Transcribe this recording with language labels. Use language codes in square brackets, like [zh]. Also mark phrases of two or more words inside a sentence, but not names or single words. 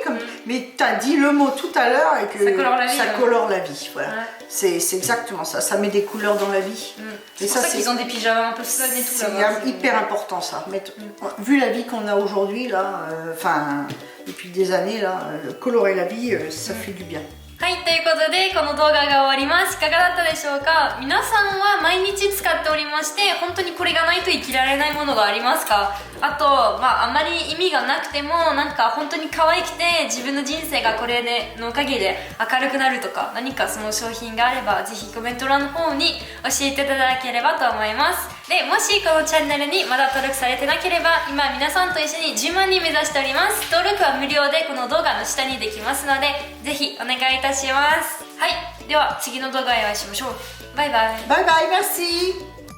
[fr] Mais t'as dit le mot tout à l'heure et que Ça colore la vie, ça ouais. colore la vie. Voilà. Ouais. C'est exactement ça. Ça met des couleurs dans la vie. C'est Et pour ça qu'ils ont des pyjamas un peu fun et tout c'est là-bas. hyper important ça. Vu la vie qu'on a aujourd'hui, là, enfin, depuis des années, là, colorer la vie, ça fait du bien. [ja] はい、ということでこの動画が終わります。いかがだったでしょうか。皆さんは毎日使っておりまして、本当にこれがないと生きられないものがありますか。あと、あまり意味がなくても、なんか本当に可愛くて自分の人生がこれのおかげで明るくなるとか、何かその商品があれば、ぜひコメント欄の方に教えていただければと思います。で、もしこのチャンネルにまだ登録されてなければ、今皆さんと一緒に10万人目指しております。登録は無料でこの動画の下にできますので、ぜひお願いいたします。はい、では次の動画でお会いしましょう。バイバイ。 [fr] Bye bye, merci.